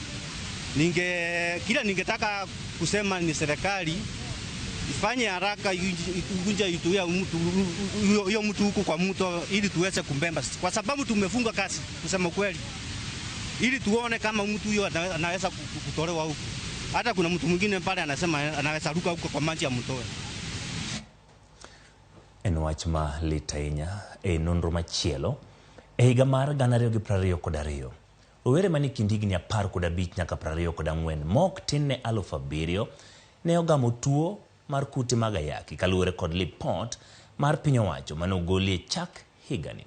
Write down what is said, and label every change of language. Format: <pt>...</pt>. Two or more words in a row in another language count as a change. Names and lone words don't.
<sw>Ningetaka kusema ni serikali ifanye haraka ikunja ituia huyo mtu huko kwa mto ili tuweze kumbemba, kwa sababu tumefunga kazi kusema kweli, ili tuone kama mtu huyo anaweza kutolewa huko. Hata kuna mtu mwingine pale anasema anaweza ruka huko kwa maji ya mtoe.</sw> <luo>En wach ma lit ahinya e nonro machielo e higa mar 2022. Rowere mani kind higni 15 nyaka 24 mok tin ne 7,000 ne ogamo tuo mar kute mag ayaki kaluwore kod lipot mar piny owacho mane ogolie chak higani.</luo>